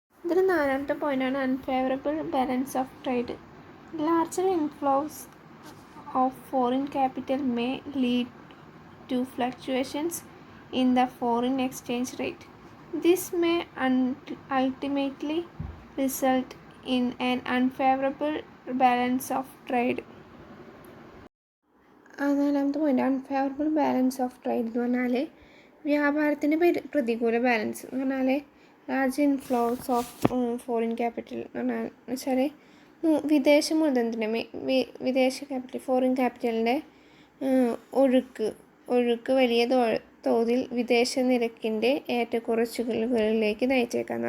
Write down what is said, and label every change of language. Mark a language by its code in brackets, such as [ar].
[ml] ഇതിൽ നാലാമത്തെ പോയിൻ്റാണ് unfavourable balance of trade. [en] Larger inflows of foreign capital may lead to fluctuations in the foreign exchange rate. This may ultimately result in an unfavorable balance of trade. [ml] നാലാമത്തെ point unfavourable balance of trade എന്ന് പറഞ്ഞാൽ വ്യാപാരത്തിൻ്റെ പ്രതികൂല balance എന്ന് പറഞ്ഞാൽ large inflows of foreign capital എന്ന് വെച്ചാൽ വിദേശ മൂലധനത്തിൻ്റെ വിദേശ ക്യാപിറ്റൽ ഫോറിൻ ക്യാപിറ്റലിൻ്റെ ഒഴുക്ക് വലിയ തോതിൽ വിദേശ നിരക്കിൻ്റെ ഏറ്റക്കുറച്ചിലുകളിലേക്ക് നയിച്ചേക്കാം.